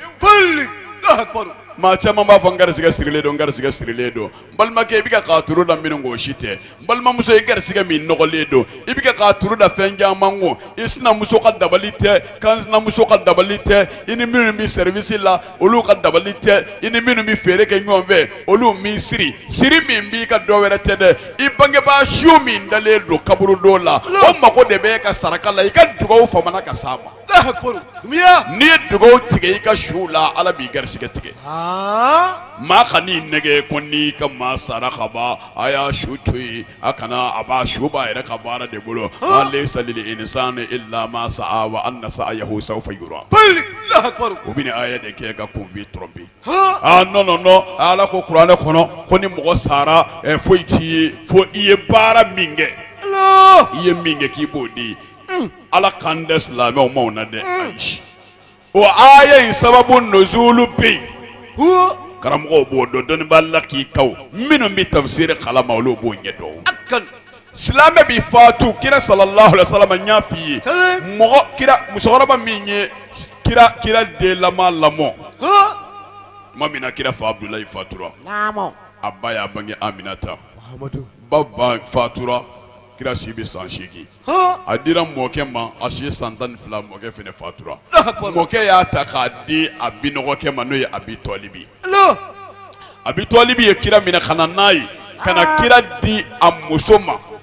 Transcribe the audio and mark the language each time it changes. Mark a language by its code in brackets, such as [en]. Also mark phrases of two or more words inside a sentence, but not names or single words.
[bm] maa caman b'a fɔ n garisɛgɛ sirilen don n garisɛgɛ sirilen don n balimakɛ i bɛ k'a turu da minnu k'o si tɛ n balimamuso i garisɛgɛ min nɔgɔlen don i bɛ k'a turu da fɛn caman ko i sinamuso ka dabali tɛ kan sinamuso ka dabali tɛ i ni minnu bɛ service la olu ka dabali tɛ i ni minnu bɛ feere kɛ ɲɔgɔn fɛ olu min siri min b'i ka dɔ wɛrɛ tɛ dɛ i bangebaa su min dalen don kaburu don la o mago de bɛ e ka saraka la i ka dugawu famana ka s'a ma. n'i ye dugawu tigɛ i ka su la ala b'i garisɛgɛ tigɛ. maa ka n'i nɛgɛ ko n'i ka maa sara ka ban a y'a su to yen a kana a b'a su b'a yɛrɛ ka baara de bolo [ar] وليس للإنسان إلا ما سعى وأن سعيه سوف يرى. [bm] o bɛ nin aya de kɛ ka kunfin tromper. non ala ko kuranɛ kɔnɔ ko ni mɔgɔ sara foyi t'i ye fo i ye baara min kɛ i ye min kɛ k'i b'o di ala kan dɛ silamɛw m'o na dɛ ayi o aya in [ar] سبب نزول [bm] bɛ yen karamɔgɔw b'o dɔn dɔnnibaa la k'i kaw minnu bɛ tafsiri kalama olu b'o ɲɛ dɔn silamɛ bɛ faatu kira [ar] صلى الله عليه وسلم [bm] n y'a f'i ye mɔgɔ kira musokɔrɔba min ye kira den lamɔ tuma min na kira fa Abdulayi fatura a ba y'a bange Aminata ba fatura kira si bɛ san 8 a dira mɔkɛ ma a si ye san 12 mɔkɛ fana fatura mɔkɛ y'a ta k'a di a binɔgɔkɛ ma n'o ye Abi Tɔlibi Abi Tɔlibi ye kira minɛ ka na n'a ye ka na kira di a muso ma